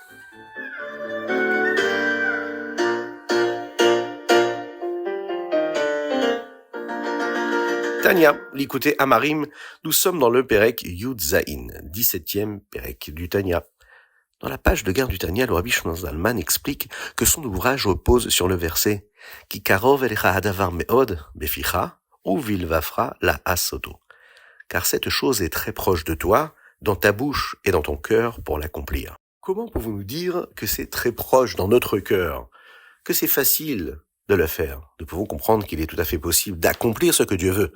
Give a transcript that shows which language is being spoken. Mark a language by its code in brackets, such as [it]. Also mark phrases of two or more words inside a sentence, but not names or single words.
[fr] Tania, l'écouté Amarim, nous sommes dans le [he] פרק יוד זין, [fr] 17e Perek du Tania. Dans la page de guerre du Tania, le Rabbi Shimon Zalman explique que son ouvrage repose sur le verset [he] כי קרוב אליך הדבר מאד בפיך ובלבבך לעשתו. [fr] Car cette chose est très proche de toi, dans ta bouche et dans ton cœur pour l'accomplir. Comment pouvons-nous dire que c'est très proche dans notre cœur, que c'est facile de le faire? Nous pouvons comprendre qu'il est tout à fait possible d'accomplir ce que Dieu veut.